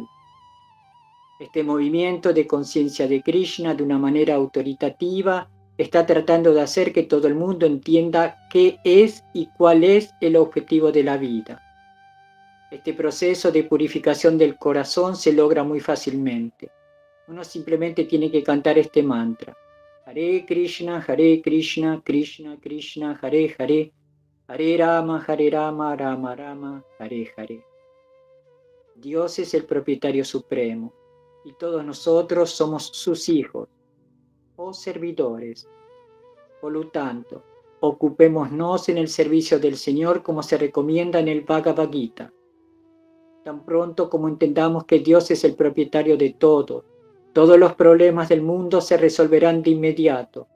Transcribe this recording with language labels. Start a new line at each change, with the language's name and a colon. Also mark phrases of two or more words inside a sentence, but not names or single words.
Spanish: Este movimiento de conciencia de Krishna de una manera autoritativa está tratando de hacer que todo el mundo entienda qué es y cuál es el objetivo de la vida. Este proceso de purificación del corazón se logra muy fácilmente. Uno simplemente tiene que cantar este mantra.
Sanskrit: Hare Krishna, Krishna Krishna, Hare Hare, Hare Rama, Rama Rama, Hare Hare.
Spanish: Dios es el propietario supremo y todos nosotros somos sus hijos o servidores. Por lo tanto, ocupémonos en el servicio del Señor como se recomienda en el Bhagavad Gita. Tan pronto como entendamos que Dios es el propietario de todo, todos los problemas del mundo se resolverán de inmediato.